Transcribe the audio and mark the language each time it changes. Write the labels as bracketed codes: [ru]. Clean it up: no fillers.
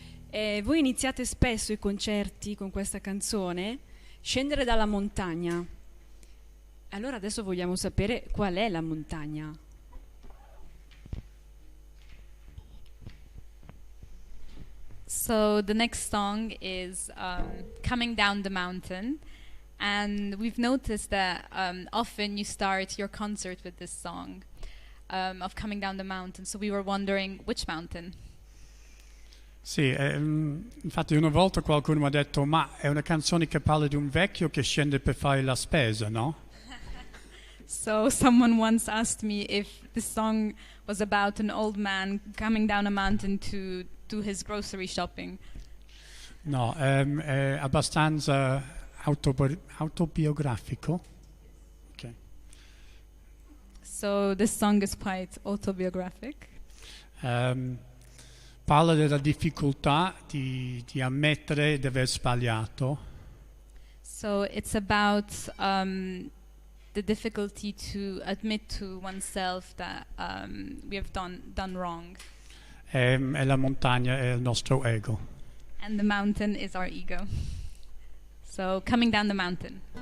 [it] Voi iniziate spesso i concerti con questa canzone, Scendere dalla montagna. Allora adesso vogliamo sapere qual è la montagna. [en] So the next song is Coming Down the Mountain. And we've noticed that often you start your concert with this song. Of Coming Down the Mountain, so we were wondering which mountain. [it] Sì, infatti una volta qualcuno mi ha detto ma è una canzone che parla di un vecchio che scende per fare la spesa, no? [en] So someone once asked me if this song was about an old man coming down a mountain to do his grocery shopping. [it] No, è abbastanza autobiografico. [en] Okay. So this song is quite autobiographic. [it] Parla della difficoltà di ammettere di aver sbagliato. [en] So it's about the difficulty to admit to oneself that we have done wrong. [it] E la montagna è il nostro ego. [en] And the mountain is our ego. So coming down the mountain.